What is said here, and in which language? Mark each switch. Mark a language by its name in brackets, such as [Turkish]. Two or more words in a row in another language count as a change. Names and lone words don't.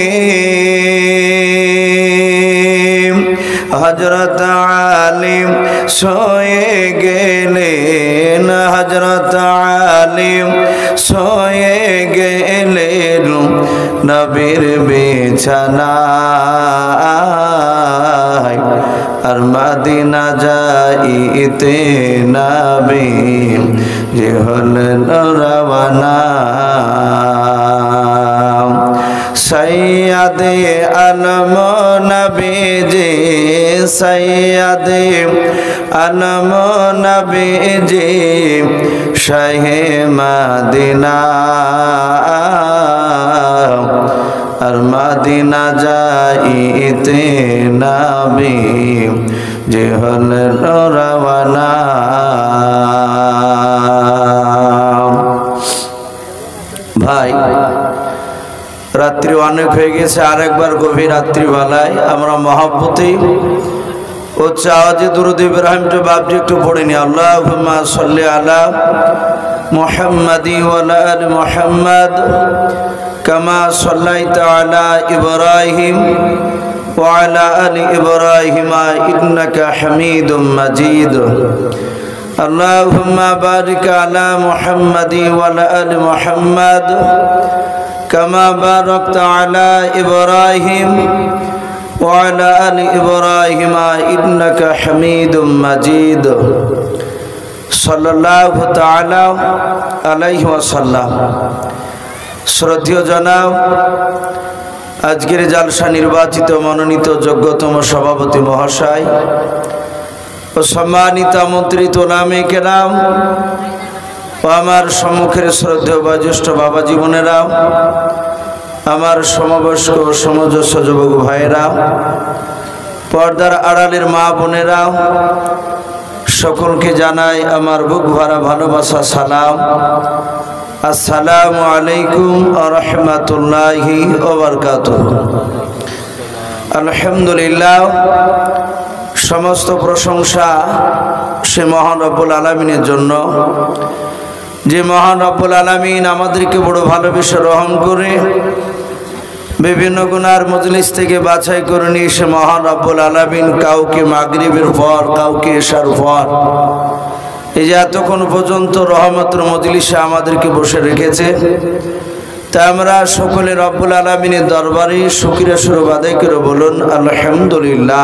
[Bangla] হযরত আলী শুয়ে গেলেন হযরত আলী শুয়ে গেলেন নবীর বিছানায় আর মদিনা যাইতে নবী যে হলেন রওয়ানা সৈয়দে আনাম নবীজি সৈয়দে আনাম নবীজি শাহে মদিনা আর মদিনা যাইতে নবী যে হলেন রওয়ানা ভাই রাত্রি অনেক হো গএ আরেকবার গভীর রাত্রি বেলায় আমরা মহব্বতে উচ্চ আওয়াজে দরুদ ইব্রাহিম তো বাপজি একটু পড়ে নি [Arabic] اللهم صل على محمد و على آل محمد كما صليت على إبراهيم و على آل إبراهيم إنك حميد مجيد اللهم بارك على محمد و على آل محمد كما باركت على إبراهيم و على آل إبراهيم إنك حميد مجيد صلى الله تعالى عليه وسلم. [Bangla] শ্রদ্ধেয় জনাব আজকের জালসা নির্বাচিত মনোনীত যোগ্যতম সভাপতি মহাশয় আর সম্মানিত আমন্ত্রিত নামে কেরাম আমার সম্মুখের শ্রদ্ধেয় বয়োজ্যেষ্ঠ বাবা জীবনেরা আমার সমবয়স্ক সমজস্ব যুবক ভাইরা পর্দার আড়ালের মা বোনেরা সকলকে জানাই আমার বুক ভরা ভালোবাসা সালাম [Arabic] السلام عليكم ورحمة الله وبركاته. [Bangla] আলহামদুলিল্লাহ, সমস্ত প্রশংসা সে মহান [Arabic] رب العالمين [Bangla] জন্য, যে মহান [Arabic] رب العالمين [Bangla] আমাদেরকে বড় ভালোবেসে রহম করে বিভিন্ন গুনার মজলিস থেকে বাছাই করে নিয়ে সে মহান [Arabic] رب العالمين [Bangla] কাউকে মাগরিবের পর, কাউকে এশার পর, এই যে এতক্ষণ পর্যন্ত রহমতের মজলিসে আমাদেরকে বসে রেখেছে, তাই আমরা সকলে [Arabic] رب العالمين [Bangla] দরবারে শুকরিয়া স্বরূপ আদায় করে বলুন আলহামদুলিল্লাহ।